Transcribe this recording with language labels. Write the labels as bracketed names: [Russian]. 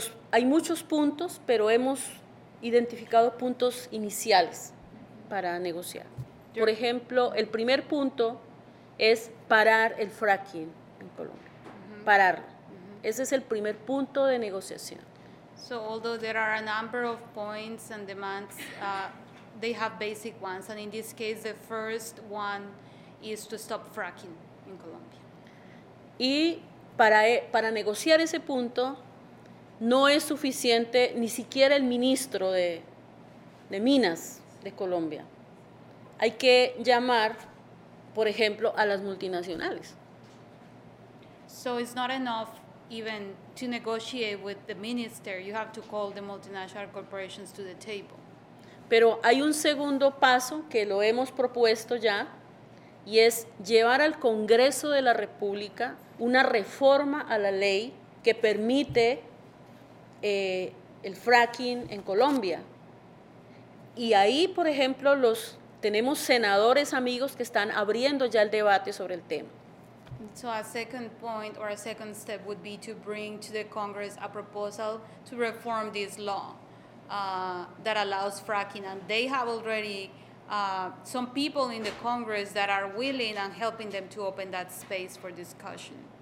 [Spanish] Hay muchos puntos, pero hemos identificado puntos iniciales para negociar. Por ejemplo, el primer punto es parar el fracking en Colombia, pararlo. Ese es el primer punto de negociación. [English] So although there are a number of points and demands, they have basic ones. And in this case, the first one is to stop fracking in Colombia. [Spanish] Y para negociar ese punto, no es suficiente ni siquiera el ministro de Minas de Colombia. Hay que llamar, por ejemplo, a las multinacionales. [English] So it's not enough even to negotiate with the minister. You have to call the multinational corporations to the table. [Spanish] Pero hay un segundo paso que lo hemos propuesto ya, y es llevar al Congreso de la República una reforma a la ley que permite el fracking en Colombia. Y ahí, por ejemplo, tenemos senadores amigos que están abriendo ya el debate sobre el tema. [English] So a second point or a second step would be to bring to the Congress a proposal to reform this law that allows fracking. And they have already some people in the Congress that are willing and helping them to open that space for discussion.